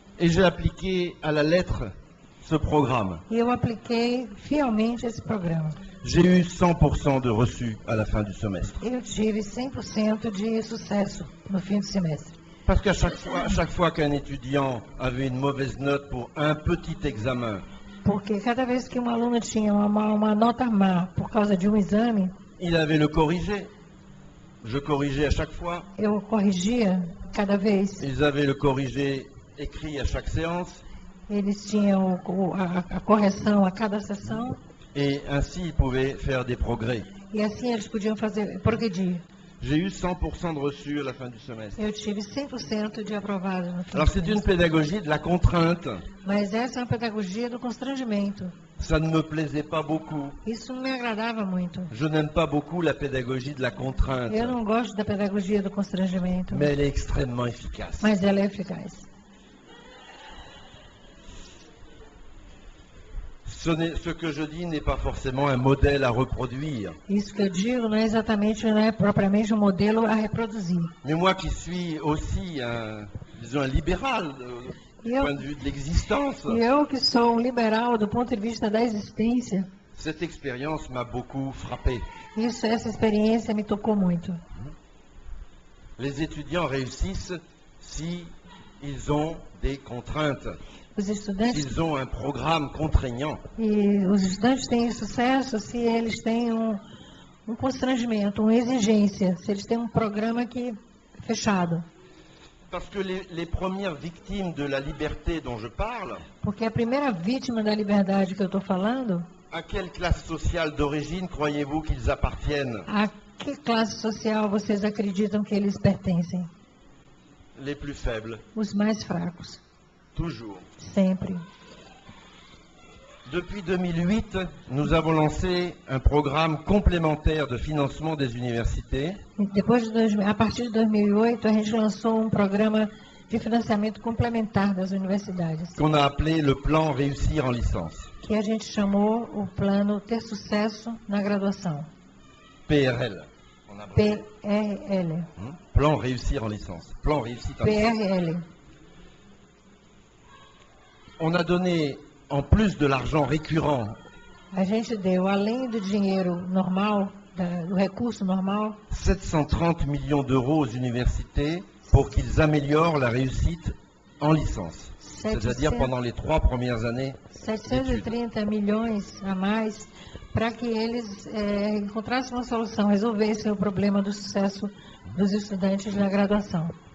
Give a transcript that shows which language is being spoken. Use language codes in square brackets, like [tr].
[fr] Et j'ai appliqué à la lettre ce programme. [pt] E eu apliquei fielmente esse programa. [fr] J'ai eu 100% de reçus à la fin du semestre. [pt] Eu tive 100% de sucesso no fim do semestre. [fr] Parce qu'à chaque fois qu'un étudiant avait une mauvaise note pour un petit examen, [pt] Porque cada vez que um aluno tinha uma nota má por causa de um exame, [fr] il avait le corrigé. Je corrigeais à chaque fois. [pt] eu corrigia cada vez. [fr] Ils avaient le corrigé écrit à chaque séance. [pt] Eles tinham a correção a cada sessão. [fr] Et ainsi, ils pouvaient faire des progrès. [pt] E assim eles podiam progredir. [fr] J'ai eu 100% de reçus à la fin du semestre. [pt] Eu tive 100% de aprovados no fim [fr] Alors [pt] do [fr] c'est une [pt] semestre. [fr] pédagogie de la contrainte. [pt] Mas essa é uma pedagogia do constrangimento. [fr] Ça ne me plaisait pas beaucoup. [pt] Isso não me agradava muito. [fr] Je n'aime pas beaucoup la pédagogie de la contrainte. [pt] Eu não gosto da pedagogia do constrangimento, [fr] Mais elle est extrêmement efficace. [pt] mas ela é eficaz. [fr] Ce que je dis n'est pas forcément un modèle à reproduire. [pt] Isso que eu digo não é propriamente um modelo a reproduzir. [fr] Mais moi qui suis aussi disons un libéral du [pt] Eu, [fr] point de vue de l'existence, [pt] e eu que sou um liberal do ponto de vista da existência, [fr] cette expérience m'a beaucoup frappé. [pt] essa experiência me tocou muito. [fr] Les étudiants réussissent si ils ont des contraintes, [pt] Os estudantes, [fr] s'ils ont un programme contraignant. [pt] os estudantes têm sucesso se eles têm um constrangimento, uma exigência, se eles têm um programa fechado. [fr] Parce que les premières victimes de la liberté dont je parle, [pt] Porque a primeira vítima da liberdade que eu estou falando, [fr] à quelle classe sociale d'origine croyez-vous qu'ils appartiennent? [pt] a que classe social vocês acreditam que eles pertencem? [fr] Les plus faibles, [pt] Os mais fracos, [fr] toujours. [pt] sempre. [fr] Depuis 2008, nous avons lancé un programme complémentaire de financement des universités [pt] E a partir de 2008, a gente lançou um programa de financiamento complementar das universidades, [fr] qu'on a appelé le plan Réussir en licence, [pt] que a gente chamou o plano Ter Sucesso na Graduação, [fr] PRL. On a abrévé. PRL. Plan Réussir en licence. Plan Réussite en licence. PRL. On a donné, en plus de l'argent récurrent, [pt] A gente deu, além do dinheiro normal, do recurso normal, [fr] 730 millions d'euros aux universités pour qu'ils améliorent la réussite en licence. C'est-à-dire [pt] 700 [fr] pendant les 3 premières années. [pt] 730 milhões a mais para que eles encontrassem uma solução, resolvessem o problema do sucesso dos estudantes na graduação.